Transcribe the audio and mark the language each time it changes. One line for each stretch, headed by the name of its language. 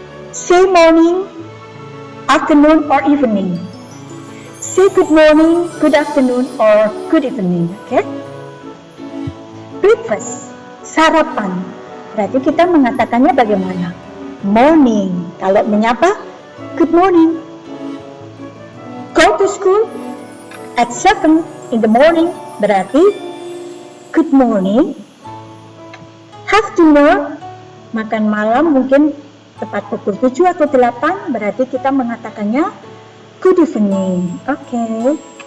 English: Say morning, afternoon, or evening. Say good morning, good afternoon, or good evening. Okay? Breakfast, sarapan.
Indonesian: Berarti kita mengatakannya bagaimana? Morning. Kalau menyapa,
English: good morning. Go to school at 7 in the morning,
Indonesian: berarti
English: good morning. Have dinner,
Indonesian: makan malam mungkin tepat pukul 7 atau 8, berarti kita mengatakannya
English: good evening. Okay.